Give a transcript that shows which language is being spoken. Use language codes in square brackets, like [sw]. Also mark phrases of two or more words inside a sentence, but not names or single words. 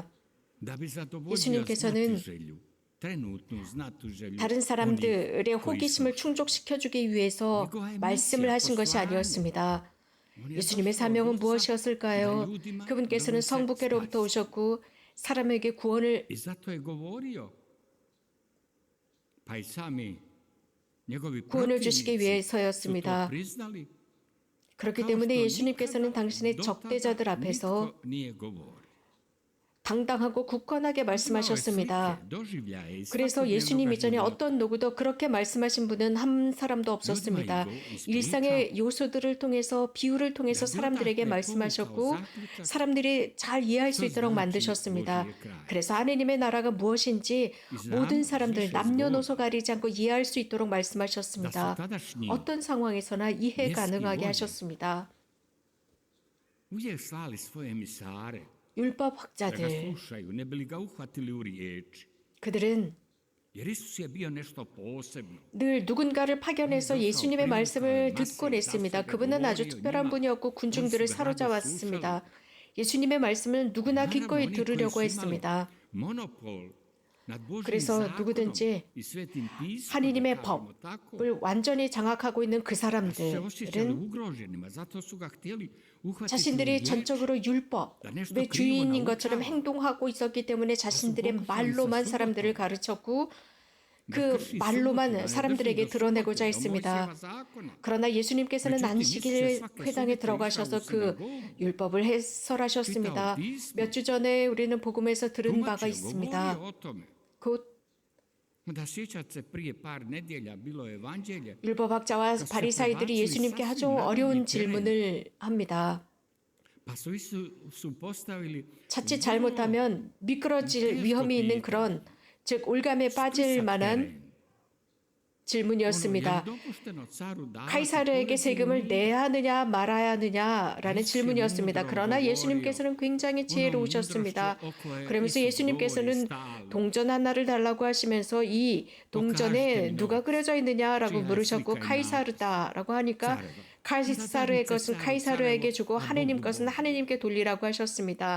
[ko] 예수님께서는 다른 사람들의 호기심을 충족시켜주기 위해서 말씀을 하신 것이 아니었습니다. 예수님의 사명은 무엇이었을까요? 그분께서는 성부께로부터 오셨고 사람에게 구원을 [hr] I zato je govorio, pa i sami njegovi [ko] 구원을 주시기 [hr] protivnici su to [ko] 위해서였습니다. [hr] priznali. [ko] 그렇기 [hr] kao [ko] 때문에 [hr] što [ko] 예수님께서는 [hr] nikada [ko] 당신의 [hr] do [ko] 적대자들 [hr] tada [ko] 앞에서 [hr] nitko nije govorio. [ko] 당당하고 굳건하게 말씀하셨습니다. 그래서 예수님 이전에 어떤 누구도 그렇게 말씀하신 분은 한 사람도 없었습니다. 일상의 요소들을 통해서 비유를 통해서 사람들에게 말씀하셨고 사람들이 잘 이해할 수 있도록 만드셨습니다. 그래서 하느님의 나라가 무엇인지 모든 사람들 남녀노소 가리지 않고 이해할 수 있도록 말씀하셨습니다. 어떤 상황에서나 이해 가능하게 하셨습니다. [hr] Uvijek slali svoje emisare [ko] 율법 [hr] da ga [ko] 학자들, [hr] slušaju, ne bi li ga uhvatili u riječi. [ko] 그들은 [hr] Jer Isus je bio nešto posebno. [ko] 늘 누군가를 파견해서 예수님의 말씀을 듣곤 했습니다. 그분은 아주 특별한 분이었고 군중들을 사로잡았습니다. 예수님의 말씀을 누구나 기꺼이 들으려고 했습니다. [hr] Monopol nad Božjim [ko] 그래서 [hr] zakonom [ko] 누구든지 [hr] i svetim pismom, [ko] 하느님의 [hr] da kažemo tako, [ko] 법을 완전히 장악하고 있는 그 [hr] se osjećali [ko] 사람들은 [hr] ugroženima, zato su ga htjeli uhvatiti u [ko] 자신들이 [hr] riječ. [ko] 전적으로 율법의 주인인 것처럼 행동하고 있었기 때문에 자신들의 말로만 사람들을 가르쳤고 그 말로만 사람들에게 드러내고자 했습니다. 그러나 예수님께서는 안식일 회당에 들어가셔서 그 율법을 해설하셨습니다. 몇 주 전에 우리는 복음에서 들은 바가 있습니다. 곧 [hr] Da sjećate se prije par nedjelja bilo je evanđelje. [ko] 율법학자와 바리사이들이 예수님께 아주 어려운 질문을 합니다. [hr] Pa su Isusu postavili [ko] 자칫 잘못하면 미끄러질 위험이 있는 그런 즉 올감에 빠질 만한 질문이었습니다. 카이사르에게 세금을 내야 하느냐 말아야 하느냐라는 질문이었습니다. 그러나 예수님께서는 굉장히 지혜로우셨습니다. 그러면서 예수님께서는 동전 하나를 달라고 하시면서 이 동전에 누가 그려져 있느냐라고 물으셨고 카이사르다라고 하니까 카이사르의 것은 카이사르에게 주고 하느님 것은 하느님께 돌리라고 하셨습니다.